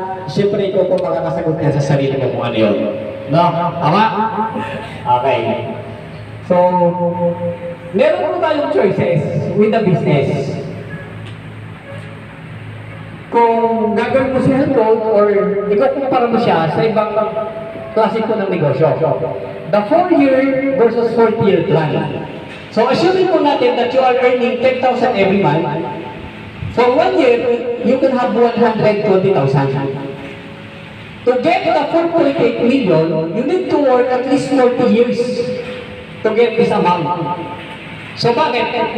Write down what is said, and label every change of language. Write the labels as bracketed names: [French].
[Filipino] Siyempre, ikaw po makakasagot niya sa sarili mo kung ano yun. No? Tama? Okay. So, meron po tayong choices with the business. Kung gagawin mo si health code or ikaw kumpara mo siya sa ibang klase po ng negosyo. [English] The 4-year versus 40-year plan. So, assuming [Filipino] po natin [English] that you are earning 10,000 every month, for 1 year, you can have 120,000. To get the 4.8 million, you need to work at least 40 years to get this amount. [Filipino] So bakit?